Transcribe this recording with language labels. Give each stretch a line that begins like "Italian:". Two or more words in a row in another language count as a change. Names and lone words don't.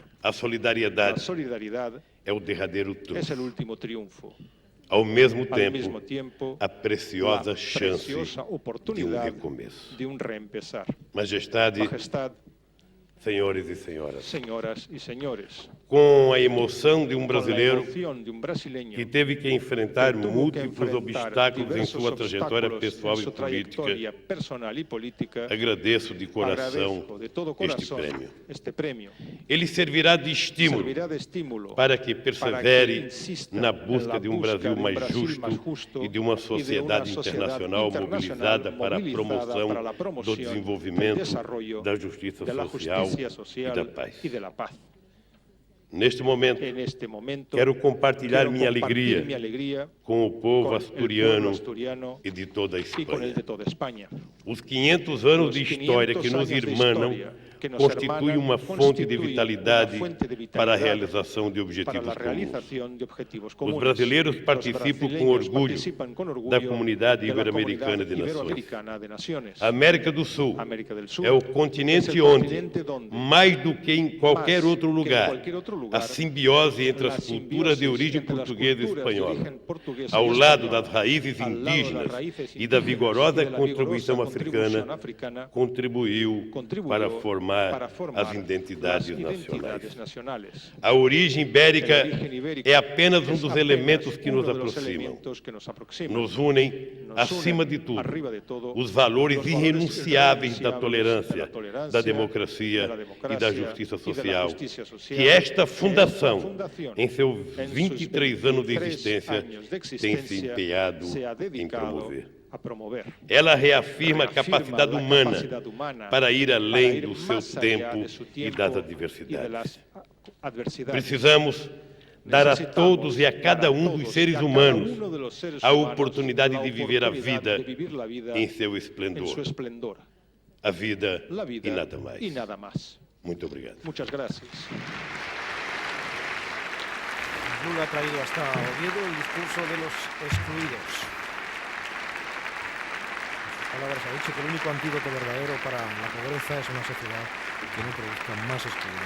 Portuguese: A solidariedade é o derradeiro triunfo. Ao mesmo tempo, a preciosa chance de um recomeço. Majestade, senhores e senhoras, com a emoção de brasileiro
Spanish: emoción de un brasileño
Portuguese: que teve que enfrentar
Spanish: que tuvo que
Portuguese: múltiplos
Spanish: enfrentar
Portuguese: obstáculos em sua
Spanish: diversos
Portuguese: trajetória
Spanish: obstáculos
Portuguese: pessoal
Spanish: en
Portuguese: e
Spanish: su
Portuguese: política,
Spanish: trayectoria personal y política,
Portuguese: agradeço de coração
Spanish: agradezco de todo
Portuguese: este
Spanish: corazón
Portuguese: prêmio.
Spanish: este premio.
Portuguese: Ele servirá de estímulo
Spanish: Servirá de estímulo
Portuguese: para que persevere
Spanish: insista
Portuguese: na
Spanish: en
Portuguese: busca
Spanish: la
Portuguese: de um
Spanish: busca
Portuguese: Brasil
Spanish: de un
Portuguese: mais
Spanish: Brasil
Portuguese: justo
Spanish: más justo
Portuguese: e de uma
Spanish: y de
Portuguese: sociedade
Spanish: una sociedad
Portuguese: internacional mobilizada para a promoção
Spanish: para la
Portuguese: do
Spanish: promoción
Portuguese: desenvolvimento,
Spanish: del desarrollo,
Portuguese: da justiça
Spanish: de la
Portuguese: social
Spanish: justicia
Portuguese: e
Spanish: social
Portuguese: da paz.
Spanish: y de la paz.
Portuguese: Neste momento,
Spanish: En este momento
Portuguese: quero compartilhar
Spanish: quiero
Portuguese: minha
Spanish: compartir mi
Portuguese: alegria
Spanish: alegría
Portuguese: com o povo
Spanish: con el pueblo
Portuguese: asturiano
Spanish: asturiano
Portuguese: e de toda a
Spanish: y con el
Portuguese: Espanha.
Spanish: de toda España.
Portuguese: Os 500 anos de história que nos irmanam constituem uma fonte de vitalidade para a realização de
Spanish: para la
Portuguese: objetivos comuns.
Spanish: realización de objetivos
Portuguese: Os
Spanish: comunes.
Portuguese: brasileiros
Spanish: Los
Portuguese: participam com
Spanish: brasileños
Portuguese: orgulho
Spanish: participan con orgullo
Portuguese: da Comunidade
Spanish: de la
Portuguese: Ibero-Americana de
Spanish: Comunidad
Portuguese: Nações.
Spanish: Iberoamericana de Naciones.
Portuguese: A América do Sul
Spanish: América del Sur
Portuguese: é o
Spanish: es
Portuguese: continente
Spanish: el
Portuguese: onde,
Spanish: continente donde,
Portuguese: mais do que em qualquer
Spanish: más
Portuguese: outro
Spanish: que en
Portuguese: lugar,
Spanish: cualquier otro
Portuguese: a
Spanish: lugar,
Portuguese: simbiose entre
Spanish: la
Portuguese: as culturas de
Spanish: simbiosis
Portuguese: origem
Spanish: entre las
Portuguese: portuguesa e
Spanish: culturas de
Portuguese: espanhola,
Spanish: origen portuguesa
Portuguese: ao
Spanish: y
Portuguese: lado
Spanish: española,
Portuguese: das raízes
Spanish: al lado de las
Portuguese: indígenas
Spanish: raíces
Portuguese: e da
Spanish: indígenas
Portuguese: vigorosa
Spanish: y de la
Portuguese: contribuição
Spanish: vigorosa contribución
Portuguese: africana,
Spanish: africana,
Portuguese: contribuiu para formar as identidades
Spanish: identidades
Portuguese: nacionais.
Spanish: nacionales.
Portuguese: A origem ibérica
Spanish: El origen ibérico
Portuguese: é apenas um
Spanish: es
Portuguese: dos
Spanish: apenas
Portuguese: elementos que
Spanish: uno
Portuguese: nos
Spanish: de los
Portuguese: aproximam.
Spanish: elementos que nos aproximan.
Portuguese: Nos unem,
Spanish: Nos
Portuguese: acima
Spanish: unen,
Portuguese: de tudo,
Spanish: arriba de todo,
Portuguese: os valores
Spanish: los
Portuguese: irrenunciáveis da
Spanish: irrenunciables
Portuguese: tolerância,
Spanish: da tolerancia,
Portuguese: da democracia
Spanish: de la
Portuguese: e
Spanish: democracia
Portuguese: da justiça
Spanish: y de la
Portuguese: social,
Spanish: justicia social,
Portuguese: que esta fundação,
Spanish: fundación,
Portuguese: em seus
Spanish: en sus
Portuguese: 23 anos de
Spanish: 23
Portuguese: existência,
Spanish: años de
Portuguese: tem se
Spanish: existencia,
Portuguese: empenhado
Spanish: se ha
Portuguese: em
Spanish: dedicado
Portuguese: promover.
Spanish: a promover.
Portuguese: Ela reafirma a capacidade
Spanish: la
Portuguese: humana
Spanish: capacidad humana
Portuguese: para ir
Spanish: para
Portuguese: além
Spanish: ir
Portuguese: do seu
Spanish: más allá
Portuguese: tempo
Spanish: de su
Portuguese: e
Spanish: tiempo
Portuguese: das
Spanish: y de
Portuguese: adversidades.
Spanish: las adversidades.
Portuguese: Precisamos dar a todos e a cada dos seres humanos a oportunidade de viver a vida em seu
Spanish: en
Portuguese: esplendor.
Spanish: su esplendor.
Portuguese: A vida
Spanish: La vida
Portuguese: e nada mais.
Spanish: y nada más.
Portuguese: Muito obrigado.
Spanish: Muchas gracias. Lula ha traído hasta Oviedo el discurso de los excluidos. En sus palabras ha dicho que el único antídoto verdadero para la pobreza es una sociedad que no produzca más excluidos.